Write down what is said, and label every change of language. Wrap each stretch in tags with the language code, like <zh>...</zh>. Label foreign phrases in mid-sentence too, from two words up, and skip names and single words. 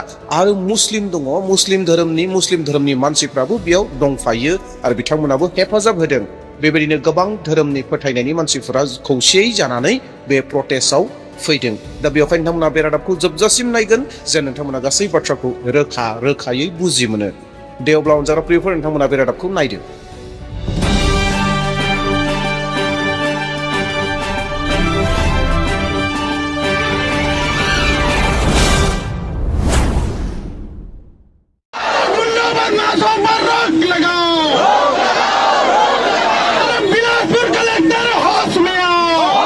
<brx>आरो मुस्लिम दङ, मुस्लिम धोरोमनि मानसिफ्राबो बेयाव दंफायो आरो बिथांमोनाबो हेफाजाब होदों। बेबायदिनो गोबां धोरोमनि फोथायनायनि मानसिफोरा खौसेयै जानानै बे प्रटेस्टआव फैदों। दा बेवहाय नोंथांमोना बे रादाबखौ जोबजासिम नायगोन जे नोंथांमोना गासै बाथ्राखौ रोखायै बुजि मोनो। दे अब्ला अनजाग्रा प्रियफोर, नोंथांमोना बे रादाबखौ नायदो।</brx> <hi>बदमाशों पर रोक लगाओ। बिलासपुर कलेक्टर होश में आओ।</hi>